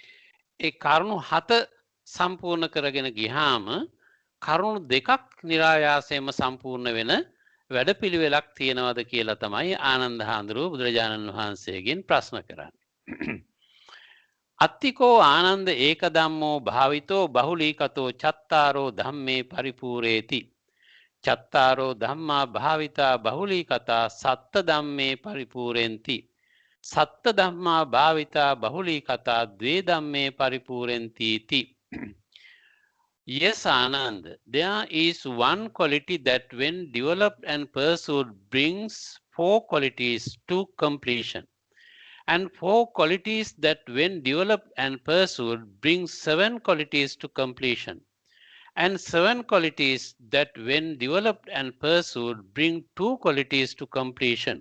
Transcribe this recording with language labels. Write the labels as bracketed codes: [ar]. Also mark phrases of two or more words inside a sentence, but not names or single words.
[si] ඒ කරුණු 7 සම්පූර්ණ කරගෙන ගියාම කරුණු දෙකක් નિરાයාසයෙන්ම සම්පූර්ණ වෙන වැඩපිළිවෙලක් තියෙනවද කියලා තමයි ආනන්ද හාමුදුරුවෝ බුදුරජාණන් වහන්සේගෙන් ප්‍රශ්න කරන්නේ. [pi] අත්තිකෝ ආනන්ද ඒක ධම්මෝ භාවිතෝ බහුලීකතෝ චත්තාරෝ ධම්මේ පරිපූරේති. චත්තාරෝ ධම්මා භාවිතා බහුලීකතා සත්ත ධම්මේ පරිපූරෙන්ති. සත්ත ධම්මා භාවිතා බහුලීකතා ද්වේ ධම්මේ පරිපූරෙන්ති. [en] Yes, Anand, there is one quality that when developed and pursued brings four qualities to completion, and four qualities that when developed and pursued brings seven qualities to completion, and seven qualities that when developed and pursued bring two qualities to completion.